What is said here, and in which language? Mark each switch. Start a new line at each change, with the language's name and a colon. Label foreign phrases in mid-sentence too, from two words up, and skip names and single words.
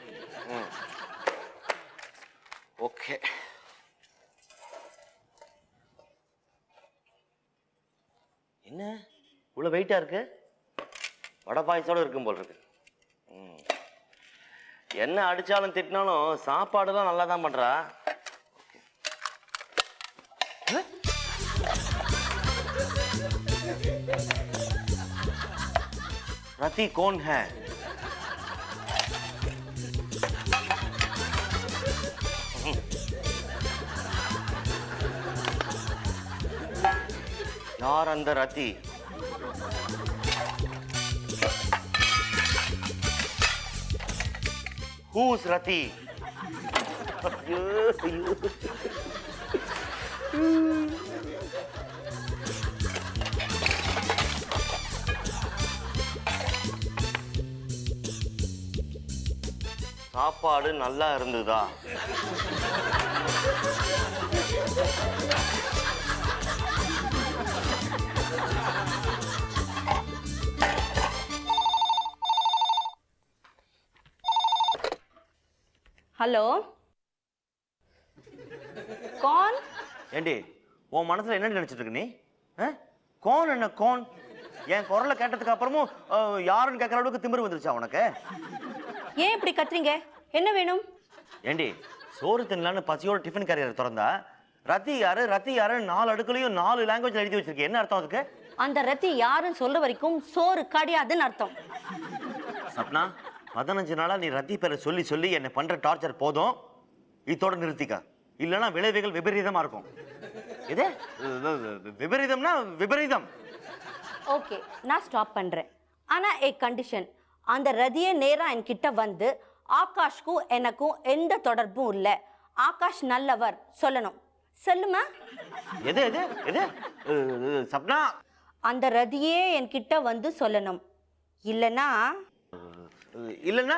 Tamil: ஓகே, என்ன இவ்வளவு வெயிட்டா இருக்கு? வடை பாயசோட இருக்கும் போல் இருக்கு. என்ன அடிச்சாலும் திட்டினாலும் சாப்பாடுலாம் நல்லா தான் பண்றா.
Hindi: रति कौन है? यार अंदर रति?
English: Who's रति?
Tamil: சாப்பாடு நல்லா இருந்ததா?
Hindi: हेलो कौन?
Tamil: ஏண்டி உன் மனசுல என்ன நினைச்சிட்டு இருக்க நீ? கோன் என்ன கோன்? என் குரலை கேட்டதுக்கு அப்புறமும் யாருன்னு கேட்கற அளவுக்கு திமிரு வந்துருச்சா உனக்கு? ஏன் இப்படி கத்துறீங்க? என்ன வேணும்? ஏண்டி சோறு தின்னலான்னு பசியோட டிஃபன் கேரியர் திறந்தா ரத்தி யாரு ரத்தி யாருன்னு 4 அடுக்குலையும் 4 லாங்குவேஜ்ல எழுதி வச்சிருக்கேன். என்ன அர்த்தம் அதுக்கு? அந்த ரத்தி யாருன்னு சொல்ற வரைக்கும் சோறு கிடையாதுன்னு அர்த்தம். சப்னா 15 நாளா நீ ரத்தி பேரை சொல்லி சொல்லி என்ன பண்ற டார்ச்சர் போதும், இதோட நிறுத்திக்க. இல்லைன்னா விளைவுகள் விபரீதமா இருக்கும். இது விபரீதம்னா விபரீதம். ஓகே, நான் ஸ்டாப் பண்றேன். ஆனா
Hindi: एक कंडीशन,
Tamil: அந்த ரதியே நேரா என்கிட்ட வந்து ஆகாஷ்க்கும் எனக்கும் எந்த தொடர்பும் இல்ல, ஆகாஷ் நல்லவர் சொல்லணும். சொல்லுமா? எது எது எது சப்னா? அந்த ரதியே என்கிட்ட வந்து சொல்லணும். இல்லனா இல்லனா